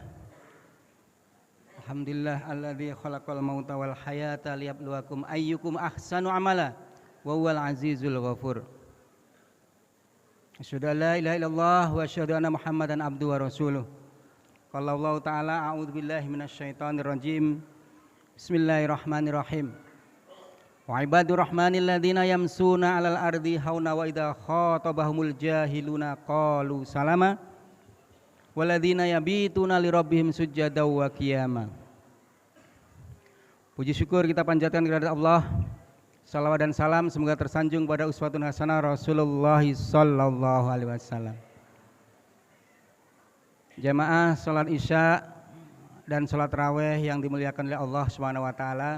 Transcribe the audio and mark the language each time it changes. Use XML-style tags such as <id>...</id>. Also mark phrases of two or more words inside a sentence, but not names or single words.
<ar>الحمد لله الذي خلق الموت والحياة ليبلوكم أيكم أحسن عملا وهو العزيز الغفور. أشهد أن لا إله إلا الله وأشهد أن محمدا عبده ورسوله. قال الله تعالى أعوذ بالله من الشيطان الرجيم. بسم الله الرحمن الرحيم. وعباد الرحمن الذين يمشون على الأرض هونا وإذا خاطبهم الجاهلون قالوا سلاما والذين يبيتون لربهم سجدا وقياما.</ar> <id>Puji syukur kita panjatkan kepada Allah. Salawat dan salam semoga tersanjung pada</id> <ar>أسوة حسنة</ar> <id>Rasulullah</id> <ar>صلى الله عليه وسلم.</ar> <id>Jamaah salat Isya dan salat raweh yang dimuliakan oleh Allah</id> <ar>سبحانه وتعالى.</ar>